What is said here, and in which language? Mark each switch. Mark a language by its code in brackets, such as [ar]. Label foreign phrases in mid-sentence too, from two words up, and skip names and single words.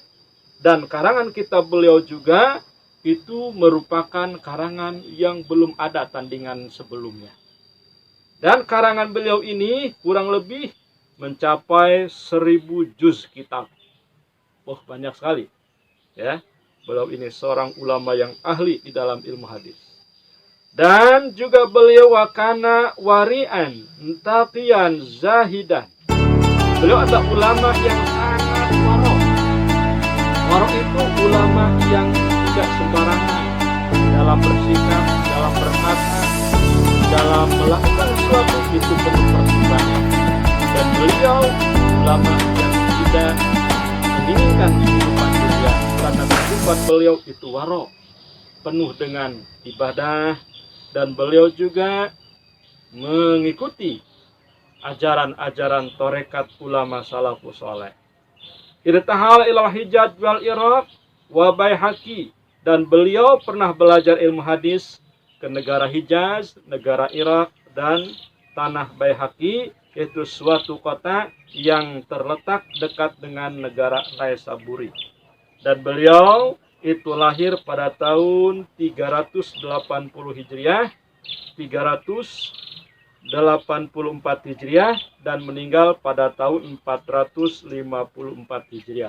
[id] Dan karangan kitab beliau juga itu merupakan karangan yang belum ada tandingan sebelumnya. Dan karangan beliau ini kurang lebih mencapai 1000 juz kitab. Oh, banyak sekali. Ya, beliau ini seorang ulama yang ahli di dalam ilmu hadis. Dan juga beliau [ar] وكان ورعا تقيا زاهدا. [id] Beliau adalah ulama yang sangat warok. Warok itu ulama yang tidak sembarangan dalam bersikap, dalam berkata, dalam melakukan sesuatu itu penuh pertimbangan. Dan beliau ulama yang tidak menginginkan kehidupan dunia, karena kehidupan beliau itu warok, penuh dengan ibadah. Dan beliau juga mengikuti ajaran-ajaran tarekat ulama salafus saleh. [ar] ارتحل إلى الحجاز والعراق وبيهقي. [id] Dan beliau pernah belajar ilmu hadis ke negara Hijaz, negara Irak, dan tanah Baihaqi, yaitu suatu kota yang terletak dekat dengan negara Naisaburi. Dan beliau itu lahir pada tahun 380 Hijriah, 384 Hijriah, dan meninggal pada tahun 454 Hijriah.